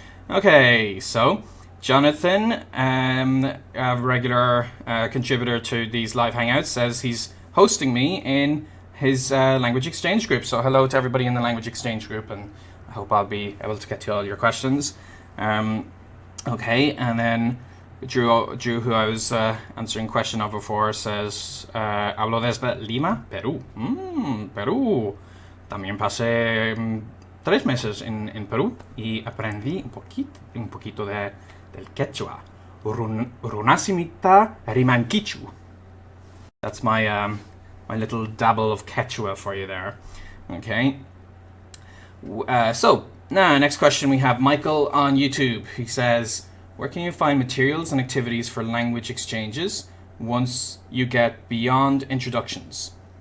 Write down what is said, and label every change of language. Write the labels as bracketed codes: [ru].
[en] Okay, so Jonathan, a regular contributor to these live hangouts, says he's hosting me in his language exchange group. So hello to everybody in the language exchange group, and I hope I'll be able to get to all your questions. Okay, and then Drew, who I was answering question of before, says, [es] hablo desde Lima, Perú. Perú. También pasé 3 meses en Perú y aprendí un poquito del quechua. [qu] Runasimita rimanquichu. [en] That's my little dabble of quechua for you there. Okay. So, now, next question we have Michael on YouTube. He says, where can you find materials and activities for language exchanges once you get beyond introductions?